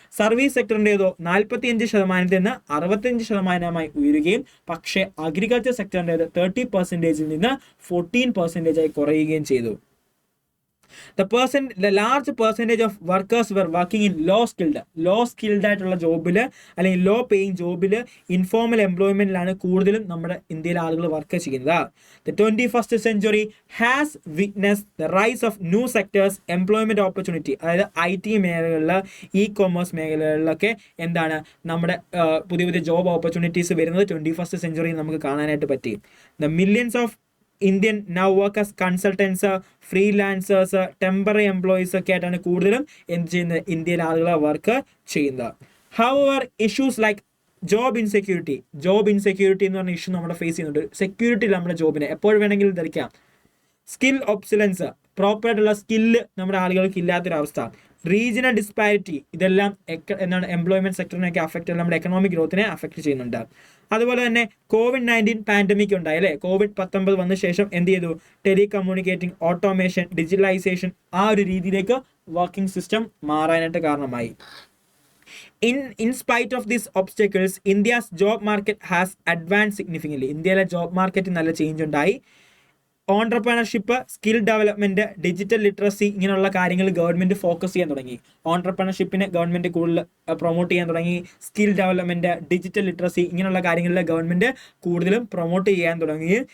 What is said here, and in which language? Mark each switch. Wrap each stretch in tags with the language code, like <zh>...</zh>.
<ml>Service സെക്ടറിൻ്റെതോ 45% നിന്ന് 65% ഉയരുകയും പക്ഷേ അഗ്രികൾച്ചർ സെക്ടറിൻ്റെത് 30% നിന്ന് 14% കുറയുകയും ചെയ്തു.</ml> <en>The large percentage of workers were working in low skilled</en> <ml>ആയിട്ടുള്ള ജോബിൽ അല്ലെങ്കിൽ ലോ പേയിങ് ജോബിൽ ഇൻഫോർമൽ എംപ്ലോയ്മെന്റിലാണ് കൂടുതലും നമ്മുടെ ഇന്ത്യയിലെ ആളുകൾ വർക്ക് ചെയ്യുന്നത്.</ml> <en>The 21st century has witnessed the rise of new sectors employment opportunity.</en> <ml>അതായത് IT മേഖലകളിൽ, ഇ-കൊമേഴ്സ് മേഖലകളിലൊക്കെ എന്താണ് നമ്മുടെ പുതിയ ജോബ് ഓപ്പർച്യൂണിറ്റീസ് വരുന്നത് 21st century നമുക്ക് കാണാനായിട്ട് പറ്റി.</ml> <en>The millions of Indian now work as consultants, freelancers, temporary employees</en> <ml>ഒക്കെ ആയിട്ടാണ് കൂടുതലും എന്ത് ചെയ്യുന്നത്? ഇന്ത്യയിലെ ആളുകളെ വർക്ക് ചെയ്യുന്നത്.</ml> <en>However, issues like job insecurity</en> <ml>എന്ന് പറഞ്ഞ ഇഷ്യൂ നമ്മുടെ ഫേസ് ചെയ്യുന്നുണ്ട്. സെക്യൂരിറ്റി നമ്മുടെ ജോബിനെ എപ്പോൾ വേണമെങ്കിലും ധരിക്കാം. സ്കിൽ ഒബ്സലൻസ്, പ്രോപ്പറായിട്ടുള്ള സ്കില്ല് നമ്മുടെ ആളുകൾക്ക് ഇല്ലാത്തൊരവസ്ഥ. റീജിയണൽ ഡിസ്പാരിറ്റി, ഇതെല്ലാം എന്താണ് എംപ്ലോയ്മെന്റ് സെക്ടറിനെയൊക്കെ അഫക്റ്റ്, നമ്മുടെ എക്കണോമിക് ഗ്രോത്തിനെ അഫക്റ്റ് ചെയ്യുന്നുണ്ട്. അതുപോലെ തന്നെ COVID-19 പാൻഡമിക് ഉണ്ടായി അല്ലേ? COVID-19 വന്ന ശേഷം എന്ത് ചെയ്തു? ടെലികമ്മ്യൂണിക്കേറ്റിംഗ്, ഓട്ടോമേഷൻ, ഡിജിറ്റലൈസേഷൻ ആ ഒരു രീതിയിലേക്ക് വർക്കിംഗ് സിസ്റ്റം മാറാനായിട്ട് കാരണമായി.</ml> <en>In spite of these obstacles, India's job market has advanced significantly.</en> <ml>ഇന്ത്യയിലെ ജോബ് മാർക്കറ്റ് നല്ല ചേഞ്ച് ഉണ്ടായി. Entrepreneurship, skill development, digital literacy ഇങ്ങനെയുള്ള കാര്യങ്ങൾ ഗവൺമെന്റ് ഫോക്കസ് ചെയ്യാൻ തുടങ്ങി. ഓൺട്രപ്രണർഷിപ്പിനെ ഗവൺമെന്റ് കൂടുതൽ പ്രൊമോട്ട് ചെയ്യാൻ തുടങ്ങി. സ്കിൽ ഡെവലപ്മെന്റ്, ഡിജിറ്റൽ ലിറ്ററസി ഇങ്ങനെയുള്ള കാര്യങ്ങളിൽ ഗവൺമെന്റ് കൂടുതലും പ്രൊമോട്ട് ചെയ്യാൻ തുടങ്ങി.</ml>